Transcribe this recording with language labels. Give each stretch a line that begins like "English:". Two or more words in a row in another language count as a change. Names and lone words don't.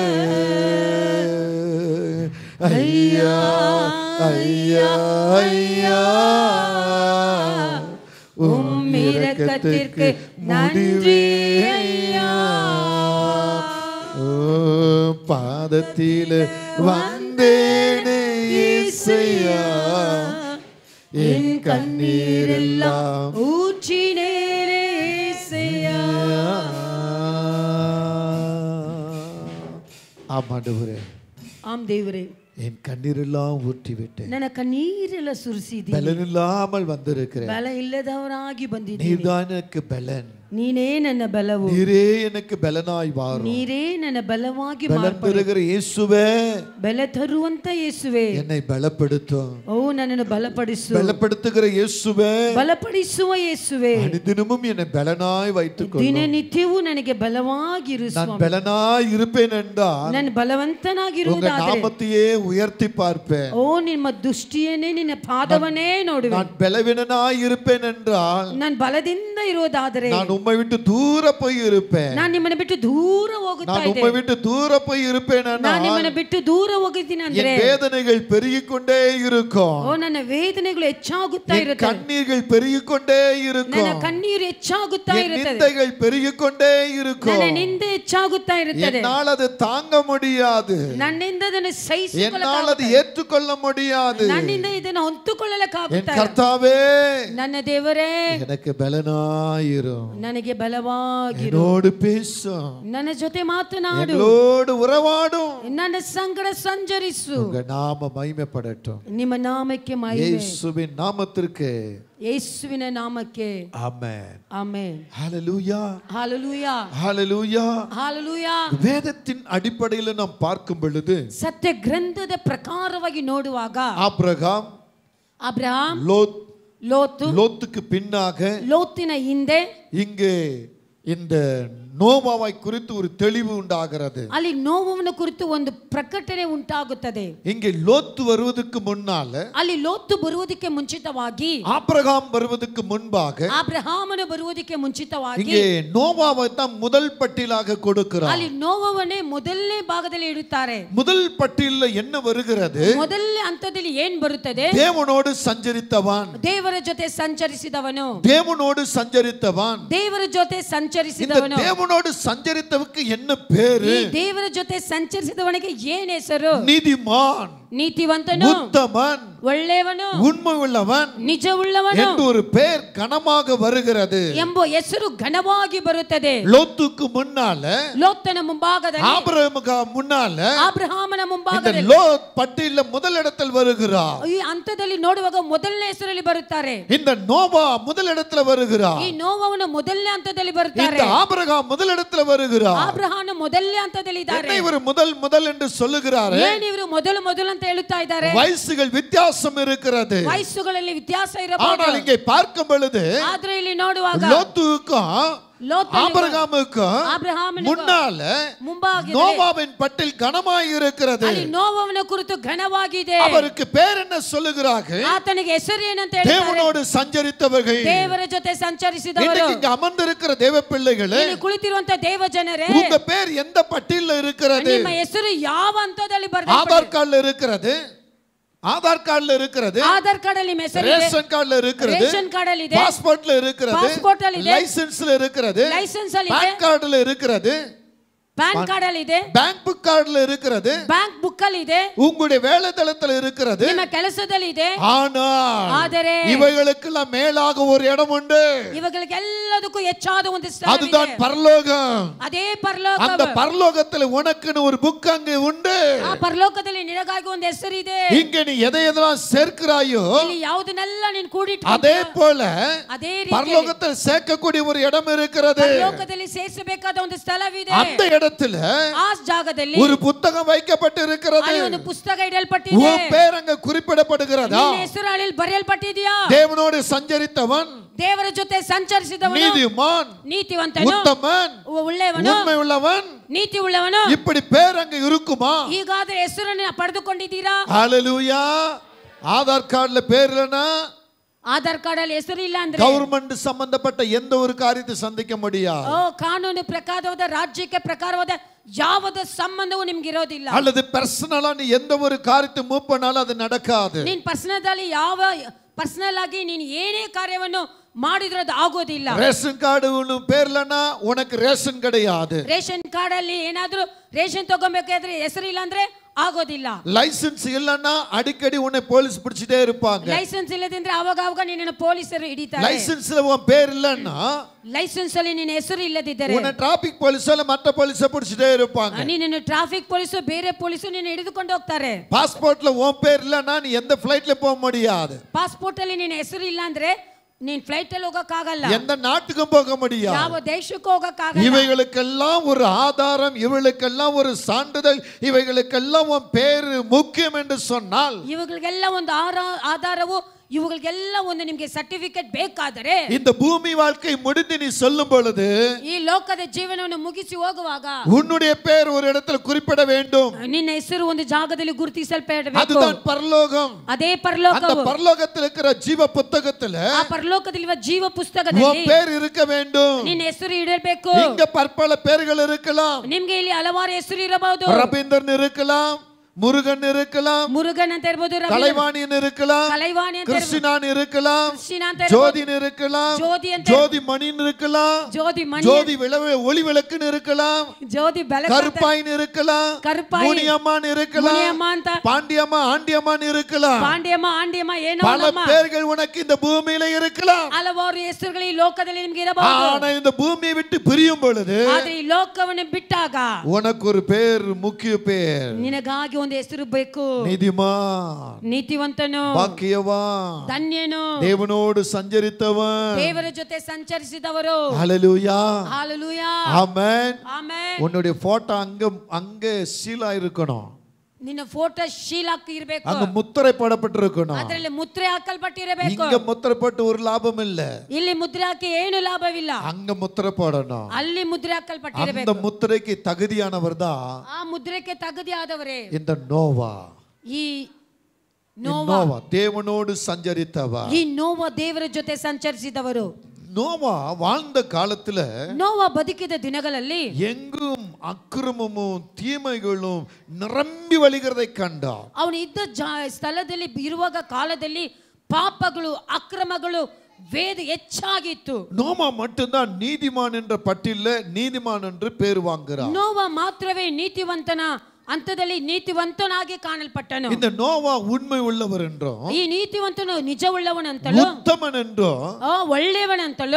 Tamil: ஐயா ஐயா ஐயா உம் இரக்கத்திற்கு நன்றி ஐயா பாதத்தில் வந்தேனே இயேசையா என் கண்ணீரெல்லாம் ஊற்றினேனே இயேசையா ஆமாண்டவரே ஆம் தேவரே என் கண்ணீரெல்லாம் ஊற்றி விட்டேன்
Kannada: ನನ್ನ ಕಣ್ಣೀರೆಲ್ಲ ಸುರಿಸಿದಿ
Tamil: ಬಲನಿಲ್ಲಾமல் வந்திருக்கிறேன்
Kannada: ಬಲ ಇಲ್ಲದವನಾಗಿ ಬಂದಿದ್ದೀನಿ
Tamil: நீர்தான் எனக்கு பலன்
Kannada: ನೀನೇ ನನ್ನ ಬಲವು
Tamil: நீரே எனக்கு பலனாய் வாரும்
Kannada: ನೀರೇ ನನ್ನ ಬಲವಾಗಿ
Tamil: பலன் பெறுகிற இயேசுவே
Kannada: ಬಲ ತರುವಂತ ಯೇಸುವೆ
Tamil: என்னை பலப்படுத்தும்
Kannada: ಓ ನನ್ನನ್ನು ಬಲಪಡಿಸು
Tamil: பலப்படுத்துகிற இயேசுவே
Kannada: ಬಲಪಡಿಸುವ ಯೇಸುವೆ
Tamil: அனுதினமும் என்னை பலனாய் வைத்துக்கொள்ளும்
Kannada: ದಿನನಿತ್ಯವೂ ನನಗೆ ಬಲವಾಗಿರು
Tamil: நான் பலனாய் இருப்பேன் என்றால்
Kannada: ನಾನು
Tamil: உங்க
Kannada: ಬಲವಂತನಾಗಿರುವುದಾದರೆ
Tamil: நாமத்தையே உயர்த்தி பார்ப்பேன்
Kannada: ಓ ನಿಮ್ಮ ದೃಷ್ಟಿಯನ್ನೇ ನಿನ್ನ ಪಾದವನ್ನೇ ನೋಡುವೆ
Tamil: நான் பலவீனனாய் இருப்பேன் என்றால்
Kannada: ನಾನು ಬಲದಿಂದ ಇರುವುದಾದರೆ
Tamil: நான் உம்மை விட்டு தூர போய் இருப்பேன்
Kannada: ನಾನು ನಿಮ್ಮನ್ನು ಬಿಟ್ಟು ದೂರ ಹೋಗುತ್ತಾ
Tamil: நான்
Kannada: ಇದ್ದೆ
Tamil: உம்மை விட்டு தூர போய் இருப்பேன்
Kannada: ನಾನು ನಿಮ್ಮನ್ನು ಬಿಟ್ಟು ದೂರ ಹೋಗುತ್ತೀನಿ ಅಂದ್ರೆ
Tamil: என் வேதனைகள் பெருகிக்கொண்டே இருக்கும்
Kannada: ಓ ನನ್ನ ವೇದನೆಗಳು ಹೆಚ್ಚಾಗುತ್ತಾ
Tamil: என்
Kannada: ಇರುತ್ತೆ
Tamil: கண்ணீர்கள் பெருகிக்கொண்டே
Kannada: ನನ್ನ
Tamil: இருக்கும்
Kannada: ಕಣ್ಣೀರು ಹೆಚ್ಚಾಗುತ್ತಾ
Tamil: என்
Kannada: ಇರುತ್ತದೆ
Tamil: நிந்தைகள் பெருகிக்கொண்டே இருக்கும்
Kannada: ನನ್ನ ನಿಂದೆ ಹೆಚ್ಚಾಗುತ್ತಾ ಇರುತ್ತದೆ
Tamil: என்னால் அது தாங்க முடியாது
Kannada: ನನ್ನಿಂದ ಅದನ್ನು
Tamil: என்னால் அது ஏற்றுக்கொள்ள முடியாது
Kannada: ನನ್ನಿಂದ ಇದನ್ನು ಹೊತ್ತುಕೊಳ್ಳಲಕ್ಕಾಗುತ್ತಾ
Tamil: என் கர்த்தாவே
Kannada: ನನ್ನ ದೇವರೇ
Tamil: எனக்கு பலனாயிரும்
Kannada: ನನಗೆ ಬಲವಾಗಿರು
Tamil: என்னோடு பேசும்
Kannada: ನನ್ನ ಜೊತೆ ಮಾತನಾಡು
Tamil: எங்களோடு உறவாடும்
Kannada: ನನ್ನ ಸಂಗಡ ಸಂಚರಿಸು
Tamil: உங்க நாம மகிமைப்படட்டும்
Kannada: ನಿಮ್ಮ ನಾಮಕ್ಕೆ ಮಹಿಮೆ
Tamil: இயேசுவின் நாமத்திற்கு
Kannada: ಯೇಸುವಿನ ನಾಮಕ್ಕೆ
Tamil: ஆமென்
Kannada: ಆಮೆನ್
Tamil: ஹalleluya ஹalleluya ஹalleluya ஹalleluya வேதத்தின் அடிப்படையில் நாம் பார்க்கும் பொழுது
Kannada: ಸತ್ಯ ಗ್ರಂಥದ ಪ್ರಕಾರವಾಗಿ ನೋಡುವಾಗ
Tamil: ஆபிரகாம்
Kannada: ಅಬ್ರಹಾಂ
Tamil: லோத்
Kannada: ಲೋತು
Tamil: லோத்துக்கு பின்னாக
Kannada: ಲೋತಿನ ಹಿಂದೆ
Tamil: இங்கே இந்த நோவாவை குறித்து ஒரு தெளிவு உண்டாகிறது
Kannada: ಅಲ್ಲಿ ನೋವನ ಕುರಿತು ಒಂದು ಪ್ರಕಟಣೆ ಉಂಟಾಗುತ್ತದೆ
Tamil: இங்கே லோத்து வருவதற்கு முன்னால
Kannada: ಅಲ್ಲಿ ಲೋತು ಬರುವುದಕ್ಕೆ ಮುಂಚಿತವಾಗಿ
Tamil: ஆபிரகாம் வருவதற்கு முன்பாக
Kannada: ಅಬ್ರಹಾಮನು ಬರುವುದಕ್ಕೆ ಮುಂಚಿತವಾಗಿ
Tamil: இங்கே நோவாவை தான் முதல் பட்டியலாக கொடுக்கிறார்
Kannada: ಅಲ್ಲಿ ನೋವವನ್ನೇ ಮೊದಲನೇ ಭಾಗದಲ್ಲಿ ಇಡುತ್ತಾರೆ
Tamil: முதல் பட்டியலில் என்ன வருகிறது
Kannada: ಮೊದಲನೇ ಹಂತದಲ್ಲಿ ಏನ್ ಬರುತ್ತದೆ
Tamil: தேவனோடு சஞ்சரித்தவன்
Kannada: ದೇವರ ಜೊತೆ ಸಂಚರಿಸಿದವನು
Tamil: தேவனோடு சஞ்சரித்தவன்
Kannada: ದೇವರ ಜೊತೆ
Tamil: இந்த
Kannada: ಸಂಚರಿಸಿದವನು
Tamil: தேவனோடு சஞ்சரித்தவருக்கு என்ன பேரு
Kannada: ಈ ದೇವರ ಜೊತೆ ಸಂಚರಿಸಿದವನಿಗೆ ಏನ್ ಹೆಸರು
Tamil: நீதிமான்
Kannada: ನೀತಿವಂತನು
Tamil: உத்தமன்
Kannada: ಒಳ್ಳೆಯವನು
Tamil: உண்மை உள்ளவன்
Kannada: ನಿಜವುಳ್ಳವನು
Tamil: என்று ஒரு பெயர் கனமாக வருகிறது
Kannada: ಎಂಬ ಹೆಸರು ಘನವಾಗಿ ಬರುತ್ತದೆ
Tamil: லோத்துக்கு முன்னால
Kannada: ಲೋತನ ಮುಂಭಾಗದಲ್ಲಿ
Tamil: ஆபிரகாமுக்கு முன்னால
Kannada: ಅಬ್ರಹಾಮನ
Tamil: இந்த
Kannada: ಮುಂಭಾಗದಲ್ಲಿ
Tamil: லோத் பட்டியலில் முதலிடத்தில் வருகிறார்
Kannada: ಈ ಹಂತದಲ್ಲಿ ನೋಡುವಾಗ ಮೊದಲನೇ ಹೆಸರಲ್ಲಿ ಬರುತ್ತಾರೆ
Tamil: இந்த நோவா முதலிடத்தில் வருகிறார்
Kannada: ಈ ನೋವವನು ಮೊದಲನೇ ಹಂತದಲ್ಲಿ ಬರುತ್ತಾರೆ
Tamil: இந்த ஆபிரகாம் முதலிடத்தில் வருகிறார்
Kannada: ಅಬ್ರಹಾಮನ ಮೊದಲನೇ ಹಂತದಲ್ಲಿ ಇದ್ದಾರೆ
Tamil: என்ன இவர் முதல் என்று சொல்லுகிறாரு
Kannada: ಏನ್ ಇವರು ಮೊದಲು ಅಂತ ಹೇಳುತ್ತಾ ಇದ್ದಾರೆ
Tamil: வயசுகள் வித்தியாசம் இருக்கிறது
Kannada: ವಯಸ್ಸುಗಳಲ್ಲಿ ವ್ಯತ್ಯಾಸ
Tamil: ஆனால்
Kannada: ಇರಬಹುದು
Tamil: இங்கே பார்க்கும் பொழுது
Kannada: ಆದ್ರೆ ಇಲ್ಲಿ ನೋಡುವಾಗ
Tamil: லோத்துக்கும் ஆபிரகாமுக்கும்
Kannada: ಅಬ್ರಹಾಮನ
Tamil: முன்னால
Kannada: ಮುಂಭಾಗದಲ್ಲಿ
Tamil: நோவாவின் பட்டில் கனமாய் இருக்கிறது
Kannada: ಅಲ್ಲಿ ನೋವವನ ಕುರಿತು ಘನವಾಗಿದೆ
Tamil: அவருக்கு பேர் என்ன சொல்லுகிறார்கள்
Kannada: ಆತನಿಗೆ ಹೆಸರು ಏನಂತ ಹೇಳ್ತಾರೆ
Tamil: தேவனோடு சஞ்சரித்தவர்கள்
Kannada: ದೇವರ ಜೊತೆ ಸಂಚರಿಸಿದವರು
Tamil: இன்னைக்கு இங்க அமர்ந்திருக்கிற தேவ பிள்ளைகளே
Kannada: ಇಲ್ಲಿ ಕುಳಿತಿರುವಂತ ದೇವ ಜನರೇ
Tamil: உங்க பேர் எந்த பட்டியல்ல இருக்கிறது
Kannada: ನಿಮ್ಮ ಹೆಸರು ಯಾವ ಹಂತದಲ್ಲಿ
Tamil: ஆதார் கார்டுல இருக்கிறது ஆதார் கார்டுல இருக்கிறது
Kannada: ಆಧಾರ್ ಕಾರ್ಡ್ ಅಲ್ಲಿ ನಿಮ್ಮ ಹೆಸರು ಇದೆ
Tamil: ரேஷன் கார்டுல இருக்கிறது
Kannada: ರೇಷನ್ ಕಾರ್ಡ್ ಅಲ್ಲಿ ಇದೆ
Tamil: பாஸ்போர்ட்ல இருக்கிறது
Kannada: ಪಾಸ್ಪೋರ್ಟ್ ಅಲ್ಲಿ ಇದೆ
Tamil: லைசென்ஸ்ல இருக்கிறது
Kannada: ಲೈಸೆನ್ಸ್ ಅಲ್ಲಿ ಇದೆ
Tamil: பான் கார்டுல இருக்கிறது
Kannada: ಪ್ಯಾನ್ ಕಾರ್ಡ್ ಅಲ್ಲಿ ಇದೆ
Tamil: பேங்க் புக் கார்டுல இருக்கிறது
Kannada: ಬ್ಯಾಂಕ್ ಬುಕ್ ಅಲ್ಲಿ ಇದೆ
Tamil: உங்களுடைய வேலைத்தளத்துல இருக்கிறது
Kannada: ನಿಮ್ಮ ಕೆಲಸದಲ್ಲಿ ಇದೆ
Tamil: ஆனால்
Kannada: ಆದರೆ
Tamil: இவைகளுக்கெல்லாம் மேலாக ஒரு இடம் உண்டு
Kannada: ಇವುಗಳಿಗೆ ಎಲ್ಲದಕ್ಕೂ ಹೆಚ್ಚಾದ ಒಂದು ಸ್ಥಳ
Tamil: அதுதான் பரலோகம்
Kannada: ಅದೇ ಪರಲೋಕ
Tamil: அந்த பரலோகத்துல உனக்குன்னு ஒரு புக் அங்கே உண்டு
Kannada: ಆ ಪರಲೋಕದಲ್ಲಿ ನಿನಗಾಗಿ ಒಂದು ಹೆಸರು ಇದೆ
Tamil: இங்க நீ எதையெல்லாம் சேர்க்கிறாயோ
Kannada: ಇಲ್ಲಿ ಯಾವುದನ್ನೆಲ್ಲ ನೀನು ಕೂಡಿಟ್ಟು
Tamil: அதே போல
Kannada: ಅದೇ ರೀತಿ
Tamil: பரலோகத்தில் சேர்க்கக்கூடிய ஒரு இடம் இருக்கிறது
Kannada: ಪರಲೋಕದಲ್ಲಿ ಸೇರಿಸಬೇಕಾದ ಒಂದು ಸ್ಥಳವಿದೆ
Tamil: அந்த இடத்துல
Kannada: ಆ ಜಾಗದಲ್ಲಿ
Tamil: ஒரு புத்தகம் வைக்கப்பட்டிருக்கிறது.
Kannada: ಅಲ್ಲಿ ಒಂದು ಪುಸ್ತಕ ಇಡಲ್ಪಟ್ಟಿದೆ.
Tamil: உன் பேர் அங்க குறிப்பிடப்படுகிறதா?
Kannada: ನಿನ್ನ ಹೆಸರು ಅಲ್ಲಿ ಬರೆಯಲ್ಪಟ್ಟಿದೆಯಾ?
Tamil: தேவனோடு சஞ்சரித்தவன்,
Kannada: ದೇವರ ಜೊತೆ ಸಂಚರಿಸಿದವನು,
Tamil: நீதிமான்,
Kannada: ನೀತಿವಂತನು,
Tamil: உத்தமன்,
Kannada: ಒಳ್ಳೆಯವನು,
Tamil: உண்மை உள்ளவன்,
Kannada: ನೀತಿ ಉಳ್ಳವನು.
Tamil: இப்படி பேர் அங்க இருக்குமா?
Kannada: ಹೀಗಾದ್ರೆ ಹೆಸರನ್ನು ಪಡೆದುಕೊಂಡಿದ್ದೀರಾ?
Tamil: ஹalleluya. ஆதார் கார்டுல பேர் இல்லனா,
Kannada: ಆಧಾರ್ ಕಾರ್ಡ್ ಅಲ್ಲಿ ಹೆಸರು ಇಲ್ಲ ಅಂದ್ರೆ
Tamil: கவர்மெண்ட் சம்பந்தப்பட்ட எந்த ஒரு காரியத்தை சந்திக்க முடியாது.
Kannada: ಕಾನೂನು ಪ್ರಕಾರವಾದ ರಾಜ್ಯಕ್ಕೆ ಪ್ರಕಾರವಾದ ಯಾವುದೇ ಸಂಬಂಧವೂ ನಿಮಗೆ ಇರೋದಿಲ್ಲ.
Tamil: அல்லது பர்சனலா நீ எந்த ஒரு காரியத்தை மூவ் பண்ணாலும் அது நடக்காது.
Kannada: ನೀನ್ ಪರ್ಸನಲ್ ಆಗಿ ನೀನು ಏನೇ ಕಾರ್ಯವನ್ನು ಮಾಡಿದ್ರೆ ಅದು ಆಗೋದಿಲ್ಲ.
Tamil: ரேஷன் கார்டு பேர்லனா உனக்கு ரேஷன் கிடையாது.
Kannada: ರೇಷನ್ ಕಾರ್ಡ್ ಅಲ್ಲಿ ಏನಾದ್ರೂ ರೇಷನ್ ತಗೋಬೇಕಾದ್ರೆ ಹೆಸರು ಇಲ್ಲ ಅಂದ್ರೆ ಆಗೋದಿಲ್ಲ.
Tamil: ಲೈಸೆನ್ಸ್ இல்லனா அடிக்கடி உன்னை போலீஸ் பிடிச்சிட்டே இருப்பாங்க.
Kannada: ಲೈಸೆನ್ಸ್ ಇಲ್ಲದಿದ್ರೆ ಆವಾಗ ನಿನ್ನನ್ನು ಪೊಲೀಸರು ಹಿಡಿತಾರೆ.
Tamil: ಲೈಸೆನ್ಸ್ல உன் பேர் இல்லனா,
Kannada: ಲೈಸೆನ್ಸ್ ಅಲ್ಲಿ ನಿನ್ನ ಹೆಸರು ಇಲ್ಲದಿದ್ದರೆ
Tamil: உன்னை ட்ராஃபிக் போலீஸ்ல மத்த போலீஸ் பிடிச்சிட்டே இருப்பாங்க.
Kannada: ನಿನ್ನನ್ನು ಟ್ರಾಫಿಕ್ ಪೊಲೀಸರು ಬೇರೆ ಪೊಲೀಸರು ನಿನ್ನ ಹಿಡಿದುಕೊಂಡು ಹೋಗ್ತಾರೆ.
Tamil: பாஸ்போர்ட்ல உன் பேர் இல்லனா நீ எந்த ಫ್ಲೈಟ್ல போக முடியாது.
Kannada: ಪಾಸ್ಪೋರ್ಟ್ ಅಲ್ಲಿ ನಿನ್ನ ಹೆಸರು ಇಲ್ಲ ಅಂದ್ರೆ ನೀನ್ ಫ್ಲೈಟ್ ಅಲ್ಲಿ ಹೋಗಕ್ಕಾಗಲ್ಲ.
Tamil: எந்த நாட்டுக்கும் போக முடியாது.
Kannada: ಯಾವ ದೇಶಕ್ಕೂ ಹೋಗಕ್ಕಾಗಲ್ಲ.
Tamil: இவைகளுக்கெல்லாம் ஒரு ஆதாரம், இவைகளுக்கெல்லாம் ஒரு சான்றிதழ், இவைகளுக்கெல்லாம் உன் பேர் முக்கியம் என்று சொன்னால்,
Kannada: ಇವುಗಳಿಗೆಲ್ಲ ಒಂದು ಆಧಾರವು, ಇವುಗಳಿಗೆಲ್ಲ ಒಂದು ನಿಮಗೆ ಸರ್ಟಿಫಿಕೇಟ್ ಬೇಕಾದರೆ,
Tamil: இந்த பூமி வாழ்க்கை முடிந்து நீ சொல்லும் பொழுது,
Kannada: ಈ ಲೋಕದ ಜೀವನವನ್ನು ಮುಗಿಸಿ ಹೋಗುವಾಗ
Tamil: உன்னுடைய பேர் ஒரு இடத்துல குறிப்பிட வேண்டும்.
Kannada: ನಿನ್ನ ಹೆಸರು ಒಂದು ಜಾಗದಲ್ಲಿ ಗುರುತಿಸಲ್ಪಡಬೇಕು.
Tamil: அதுதான் பரலோகம்.
Kannada: ಅದೇ ಪರಲೋಕ.
Tamil: அந்த பரலோகத்தில் இருக்கிற ஜீவ புத்தகத்துல
Kannada: ಆ ಪರಲೋಕದಲ್ಲಿರುವ ಜೀವ ಪುಸ್ತಕದಲ್ಲಿ
Tamil: உன் பேர் இருக்க வேண்டும்.
Kannada: ನಿನ್ನ ಹೆಸರು ಇಡಬೇಕು.
Tamil: இங்க பற்பல பேர்கள் இருக்கலாம்.
Kannada: ನಿಮಗೆ ಇಲ್ಲಿ ಹಲವಾರು ಹೆಸರು ಇರಬಹುದು.
Tamil: ரவீந்திரன் இருக்கலாம், முருகன் இருக்கலாம்,
Kannada: ಮುರುಗನ್ ಅಂತ ಇರಬಹುದು,
Tamil: கலைவாணியன் இருக்கலாம்,
Kannada: ಕಲೈವಾಣಿ ಅಂತ
Tamil: கிருஷ்ணான் இருக்கலாம்,
Kannada: ಕೃಷ್ಣ ಅಂತ
Tamil: ஜோதின் இருக்கலாம்,
Kannada: ஜோதி ಅಂತ
Tamil: ஜோதி மணின் இருக்கலாம்,
Kannada: ஜோதி மணி,
Tamil: ஜோதி ஒளி விளக்குன்னு இருக்கலாம்,
Kannada: ஜோதி ಬೆಳಕು,
Tamil: கருப்பாயின் இருக்கலாம்,
Kannada: கருப்பாಯಿ,
Tamil: முனியம்மான் இருக்கலாம்,
Kannada: ಮುನಿಯಮ್ಮ ಅಂತ,
Tamil: பாண்டியம்மா ஆண்டியம்மான் இருக்கலாம்.
Kannada: ಪಾಂಡ್ಯಮ್ಮ ಏನೋ
Tamil: பல பேர்கள் உனக்கு இந்த பூமியில இருக்கலாம்.
Kannada: ಹಲವಾರು ಹೆಸರುಗಳು ಈ ಲೋಕದಲ್ಲಿ ನಿಮಗೆ ಇರಬಹುದು.
Tamil: ஆனா இந்த பூமியை விட்டு பிரியும் பொழுது
Kannada: ಆದ್ರೆ ಈ ಲೋಕವನ್ನು ಬಿಟ್ಟಾಗ
Tamil: உனக்கு ஒரு பேர், முக்கிய பேர்.
Kannada: ನಿನಗಾಗಿ ಒಂದು ಹೆಸರು ಬೇಕು.
Tamil: நீதிமான்,
Kannada: ನೀತಿವಂತನು,
Tamil: பாக்கியவான்,
Kannada: ಧನ್ಯನು,
Tamil: தேவனோடு சஞ்சரித்தவன்,
Kannada: ದೇವರ ಜೊತೆ ಸಂಚರಿಸಿದವರು.
Tamil: ஹalleluya, ஹalleluya, ஆமென்.
Kannada: ಆಮೆನ್.
Tamil: உன்னுடைய போட்டோ அங்க சீலா இருக்கணும்.
Kannada: ನಿನ್ನ ಫೋಟೋ ಶೀಲಾಕಿ ಇರಬೇಕು.
Tamil: அங்க முத்திரை போடப்பட்டிருக்கணும்.
Kannada: ಅದರಲ್ಲಿ ಮುದ್ರೆ ಹಾಕಲ್ಪಟ್ಟಿರಬೇಕು.
Tamil: இங்க முத்திரை போட்டு ஒரு லாபம் இல்ல.
Kannada: ಇಲ್ಲಿ ಮುದ್ರೆ ಹಾಕಿ ಏನು ಲಾಭವಿಲ್ಲ.
Tamil: அங்க முத்திரை போடணும்.
Kannada: ಅಲ್ಲಿ ಮುದ್ರೆ ಹಾಕಲ್ಪಟ್ಟಿರಬೇಕು.
Tamil: அந்த முத்திரைக்கு தகுதியானவர் தான்
Kannada: ಆ ಮುದ್ರೆಗೆ ತಗುದಿಯಾದವರೇ
Tamil: இந்த நோவா.
Kannada: ಈ ನೋವಾ
Tamil: தேவனோடு சஞ்சரித்தவர்.
Kannada: ಈ ನೋವಾ ದೇವರ ಜೊತೆ ಸಂಚರಿಸಿದವರು.
Tamil: நோவா வாழ்ந்த காலத்துல
Kannada: ನೋವಾ ಬದುಕಿದ ದಿನಗಳಲ್ಲಿ
Tamil: எங்கும் அக்கிரமமும் தீமைகளும் நிரம்பி வழிகிறதை கண்டார்.
Kannada: ಅವನು ಇದ್ದ ಸ್ಥಳದಲ್ಲಿ ಇರುವಾಗ ಕಾಲದಲ್ಲಿ ಪಾಪಗಳು, ಅಕ್ರಮಗಳು, ವೇದ ಹೆಚ್ಚಾಗಿತ್ತು.
Tamil: நோவா மட்டும்தான் நீதிமான் என்ற பட்டியல்ல நீதிமான் என்று பேர் வாங்குறார்.
Kannada: ನೋವಾ ಮಾತ್ರವೇ ನೀತಿವಂತನ ಹಂತದಲ್ಲಿ ನೀತಿವಂತನಾಗಿ ಕಾಣಲ್ಪಟ್ಟನು.
Tamil: இந்த நோவா உண்மை உள்ளவர் என்றும்,
Kannada: ಈ ನೀತಿವಂತನು ನಿಜವುಳ್ಳವನಂತಲೂ,
Tamil: உத்தமன் என்றும்,
Kannada: ಒಳ್ಳೆಯವನಂತಲೂ,